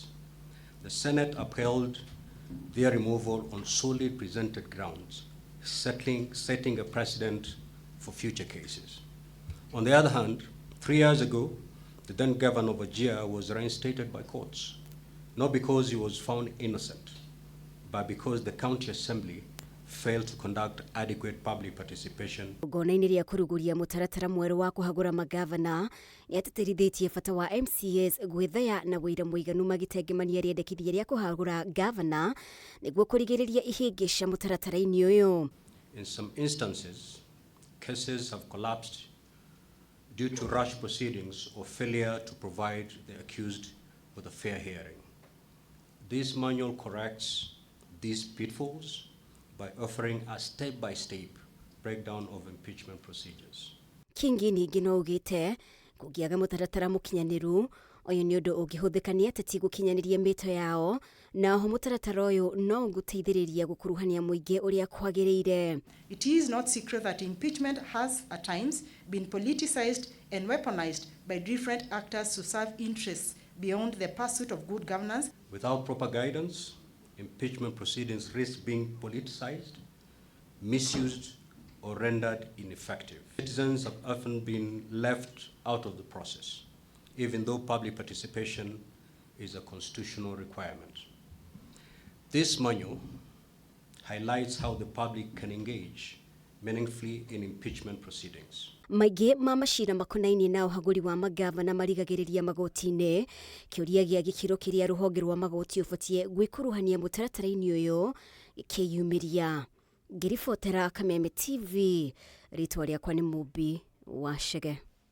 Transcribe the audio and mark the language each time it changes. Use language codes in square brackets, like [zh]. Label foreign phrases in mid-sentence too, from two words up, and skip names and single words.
[en] The Senate upheld their removal on solely presented grounds, setting a precedent for future cases. On the other hand, 3 years ago, the then governor of Wajir was reinstated by courts, not because he was found innocent, but because the county assembly failed to conduct adequate public participation. [ki] Gona-inĩ rĩa kuruguria mutaratara mweru wa kuhagura mangabana, niateteire bata wa MCAs gwĩthaya na wĩira mũiganu magĩtengemania rĩendekithia rĩa kuhagura gavana nĩguo kũrigĩrĩria ihĩngĩca mutaratara-inĩ ũyũ. [en] In some instances, cases have collapsed due to rush proceedings or failure to provide the accused with a fair hearing. This manual corrects these pitfalls by offering a step-by-step breakdown of impeachment procedures. [ki] Kingi ningĩ no ugĩte kũngĩaga mutaratara mũkinyanĩru, ũyũ nĩ ũndũ ũngĩhũthĩka nĩ ateti gũkinyanĩria mĩto yao, na oho mutaratara ũyũ no guteithiriria gukuruhania mũingĩ ũrĩa kwagirĩire. [en] It is not secret that impeachment has at times been politicized and weaponized by different actors to serve interests beyond the pursuit of good governance. Without proper guidance, impeachment proceedings risk being politicized, misused, or rendered ineffective. Citizens have often been left out of the process, even though public participation is a constitutional requirement. This manual highlights how the public can engage meaningfully in impeachment proceedings. [ki] Maingĩ ma macira makonainie na ũhagũri wa magavana marigagĩrĩria magoti-inĩ, kĩũria gĩa gĩkiro kĩrĩa rũhonge rwa magoti ũbatiĩ gwĩkuruhania mũtaratara-inĩ ũyũ gĩkĩyumĩria. Ngĩribotera Kameme TV, rĩtwa rĩakwa nĩ Mũmbi wa Chege.